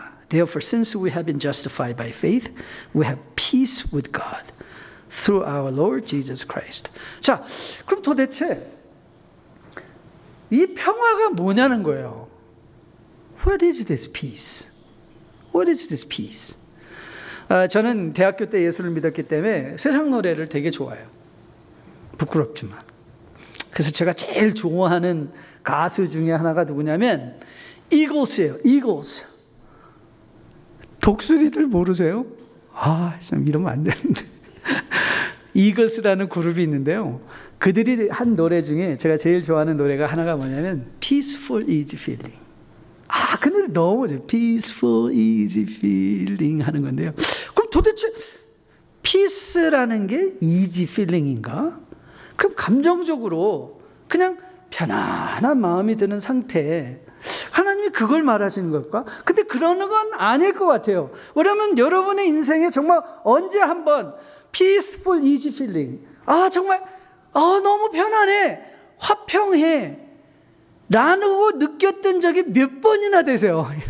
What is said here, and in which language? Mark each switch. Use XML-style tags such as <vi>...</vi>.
<en>Therefore, since we have been justified by faith, we have peace with God through our Lord Jesus Christ.</en> <ko>자, 그럼 도대체 이 평화가 뭐냐는 거예요.</ko> <en>What is this peace? What is this peace?</en> <ko>저는 대학교 때 예수를 믿었기 때문에 세상 노래를 되게 좋아해요. 부끄럽지만. 그래서 제가 제일 좋아하는 가수 중에 하나가 누구냐면 이글스예요. 이글스. 독수리들 모르세요? 참 이러면 안 되는데. 이글스라는 그룹이 있는데요. 그들이 한 노래 중에 제가 제일 좋아하는 노래가 하나가 뭐냐면 Peaceful Easy Feeling. 그 노래 너무 좋아요. Peaceful Easy Feeling 하는 건데요. 그럼 도대체 peace라는 게 easy feeling인가? 그럼 감정적으로 그냥 편안한 마음이 드는 상태, 하나님이 그걸 말하시는 걸까? 근데 그러는 건 아닐 것 같아요. 왜냐하면 여러분의 인생에 정말 언제 한번 peaceful easy feeling, 정말 너무 편안해, 화평해 라고 느꼈던 적이 몇 번이나 되세요?</ko>